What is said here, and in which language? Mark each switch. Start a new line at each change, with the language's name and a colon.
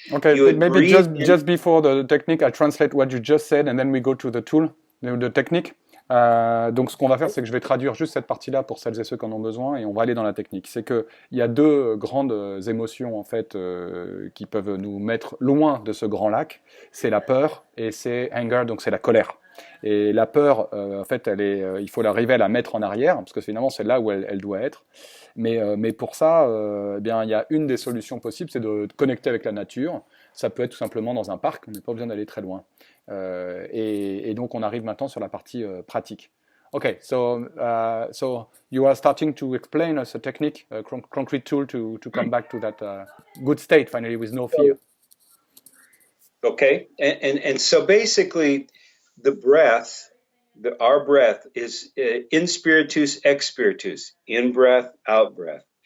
English: Okay, maybe just before the technique, I'll translate what you just said and then we go to the tool, the technique.
French: Donc ce qu'on va faire, c'est que je vais traduire juste cette partie-là pour celles et ceux qui en ont besoin et on va aller dans la technique. C'est qu'il y a deux grandes émotions en fait qui peuvent nous mettre loin de ce grand lac. C'est la peur et c'est anger, donc c'est la colère. Et la peur, en fait, il faut arriver à la mettre en arrière parce que finalement c'est là où elle doit être. Mais pour ça, eh bien, il y a une des solutions possibles, c'est de connecter avec la nature. Ça peut être tout simplement dans un parc, on n'est pas besoin d'aller très loin. Et donc on arrive maintenant sur la partie pratique.
English: Okay, so you are starting to explain us a technique, a concrete tool to come back to that good state finally with no fear. Okay, and so basically the breath, our breath is in spiritus, ex spiritus, in breath, out breath.